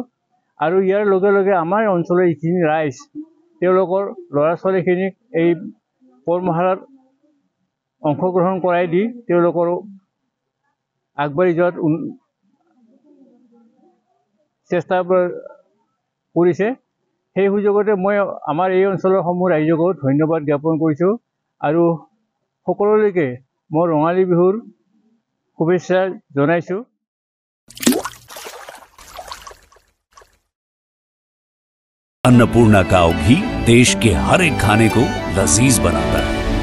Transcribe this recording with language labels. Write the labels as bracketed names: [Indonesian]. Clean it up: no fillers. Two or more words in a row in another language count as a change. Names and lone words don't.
[Assamese] আৰু ইয়াৰ লগে লগে আমাৰ অঞ্চলৰ যিখিনি ৰাইজ, তেওঁলোকৰ ল'ৰা ছোৱালীখিনিক এই কৰ্মশালাত অংশগ্ৰহণ কৰাই দি তেওঁলোকৰ আগবাঢ়ি যোৱাত চেষ্টা কৰিছে। সেই সুযোগতে মই আমাৰ এই অঞ্চলৰ সমূহ ৰাইজকো ধন্যবাদ জ্ঞাপন কৰিছোঁ আৰু সকলোলৈকে মই ৰঙালী বিহুৰ শুভেচ্ছা জনাইছোঁ। [Hindi] अन्नपूर्णा काव घी देश के हर एक खाने को लजीज बनाता है।